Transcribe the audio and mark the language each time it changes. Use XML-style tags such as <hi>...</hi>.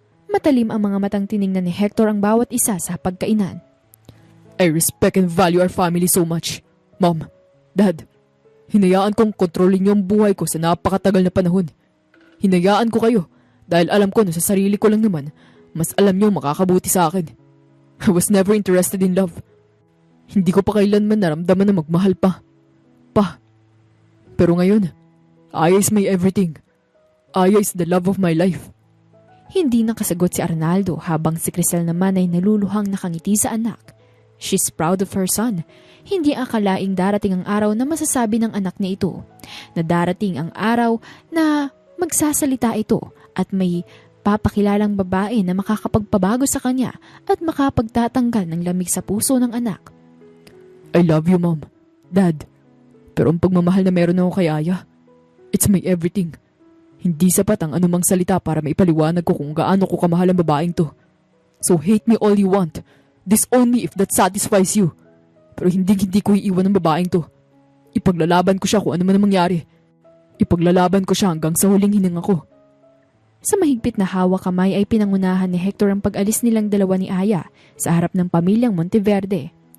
<tl>Matalim ang mga matang tiningnan ni Hector ang bawat isa sa pagkainan.</tl> <en>I respect and value our family so much.</en> <tl>Mom, Dad, hinayaan kong kontrolin niyo ang buhay ko sa napakatagal na panahon. Hinayaan ko kayo dahil alam ko na sa sarili ko lang naman, mas alam niyo makakabuti sa akin.</tl> <en>I was never interested in love.</en> <tl>Hindi ko pa kailanman naramdaman na magmahal pa. Pero ngayon,</tl> <en>Aya is my everything. Aya is the love of my life.</en> <tl>Hindi nakasagot si Arnaldo habang si Crisel naman ay naluluhang nakangiti sa anak.</tl> <en>She's proud of her son.</en> <tl>Hindi akalaing darating ang araw na masasabi ng anak niya ito. Na darating ang araw na magsasalita ito at may papakilalang babae na makakapagpabago sa kanya at makapagtatanggal ng lamig sa puso ng anak.</tl> <en>I love you, Mom. Dad.</en> <tl>Pero ang pagmamahal na meron ako kay Aya,</tl> <en>it's my everything.</en> <tl>Hindi sapat ang anumang salita para maipaliwanag ko kung gaano ko kamahal ang babaeng to.</tl> <en>So hate me all you want. Disown me if that satisfies you.</en> <tl>Pero hindi ko iiwan ang babaeng to. Ipaglalaban ko siya kung ano man ang mangyari. Ipaglalaban ko siya hanggang sa huling hininga ko. Sa mahigpit na hawak kamay ay pinangunahan ni Hector ang pag-alis nilang dalawa ni Aya sa harap ng pamilyang Monteverde.</tl>